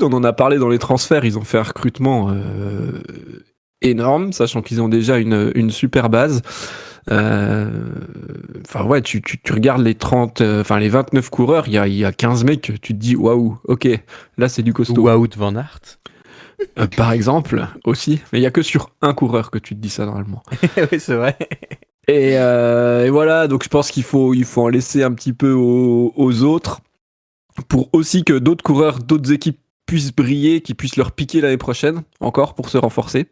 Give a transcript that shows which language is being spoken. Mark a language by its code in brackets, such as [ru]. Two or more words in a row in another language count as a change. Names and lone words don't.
[fr] On en a parlé dans les transferts. Ils ont fait un recrutement énorme, sachant qu'ils ont déjà une super base. Enfin ouais, tu regardes les 30, enfin les 29 coureurs, il y a 15 mecs, tu te dis waouh, ok, là c'est du costaud. Wout van Aert. Par exemple, aussi, mais il y a que sur un coureur que tu te dis ça normalement. Oui, c'est vrai. Et voilà, donc je pense qu'il faut en laisser un petit peu aux autres pour aussi que d'autres coureurs, d'autres équipes puissent briller, qu'ils puissent leur piquer l'année prochaine, encore pour se renforcer.